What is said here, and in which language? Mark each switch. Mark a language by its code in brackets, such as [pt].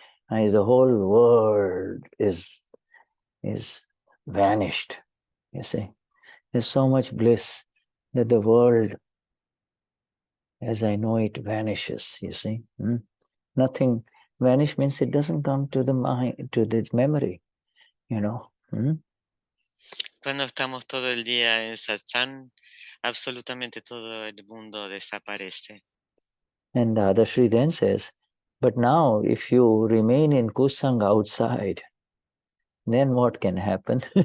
[en] The whole world is vanished, you see. There's so much bliss that the world, as I know it, vanishes, you see. Nothing, vanish means it doesn't come to the mind, to the memory, [es] Cuando estamos todo el día en satsang, absolutamente todo el mundo desaparece. [en] And Dadashri then says, but now if you remain in kusang outside, then what can happen?